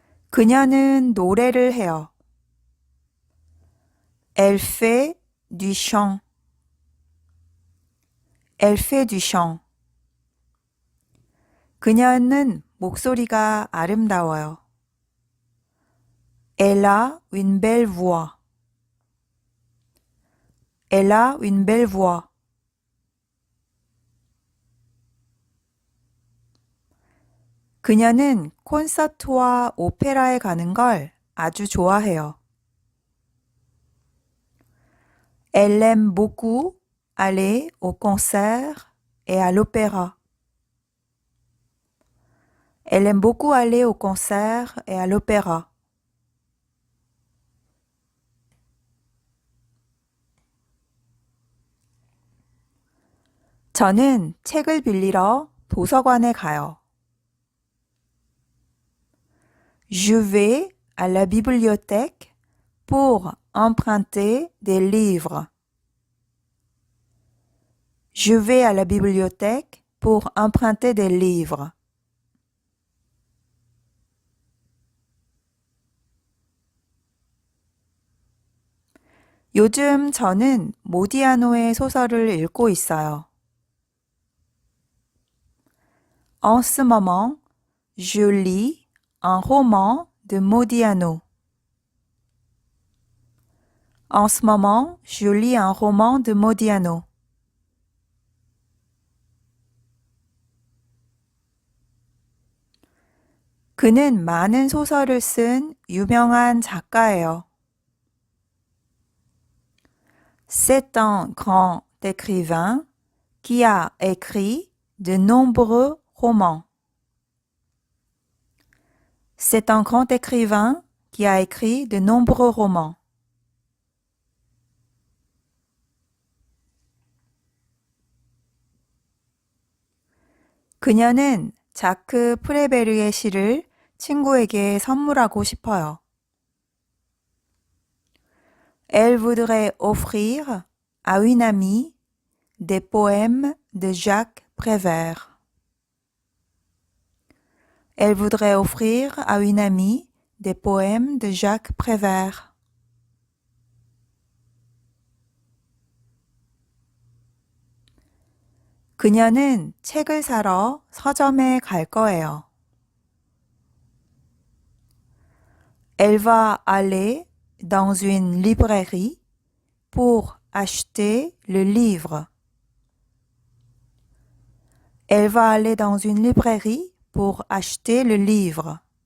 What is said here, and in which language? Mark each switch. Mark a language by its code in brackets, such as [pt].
[ko] 그녀는 노래를 해요. [fr] Elle fait du chant. Elle fait du chant. [ko] 그녀는 목소리가 아름다워요. [fr] Elle a une belle voix. Elle a une belle voix. [ko] 그녀는 콘서트와 오페라에 가는 걸 아주 좋아해요. [fr] Elle aime beaucoup aller au concert et à l'opéra. Elle aime beaucoup aller au concert et à l'opéra. [ko] 저는 책을 빌리러 도서관에 가요. [fr] Je vais à la bibliothèque pour emprunter des livres. Je vais à la bibliothèque pour emprunter des livres. [ko] 요즘 저는 모디아노의 소설을 읽고 있어요. [fr] En ce moment, je lis un roman de Modiano. En ce moment, je lis un roman de Modiano. [ko] 그는 많은 소설을 쓴 유명한 작가예요. [fr] C'est un grand écrivain qui a écrit de nombreux romans. C'est un grand écrivain qui a écrit de nombreux romans. [ko] 그녀는 자크 프레베르의 시를 친구에게 선물하고 싶어요. [fr] Elle voudrait offrir à une amie des poèmes de Jacques Prévert. Elle voudrait offrir à une amie des poèmes de Jacques Prévert. [ko] 그녀는 책을 사러 서점에 갈 거예요. [fr] Elle va aller dans une librairie pour acheter le livre. Elle va aller dans une librairie pour acheter le livre.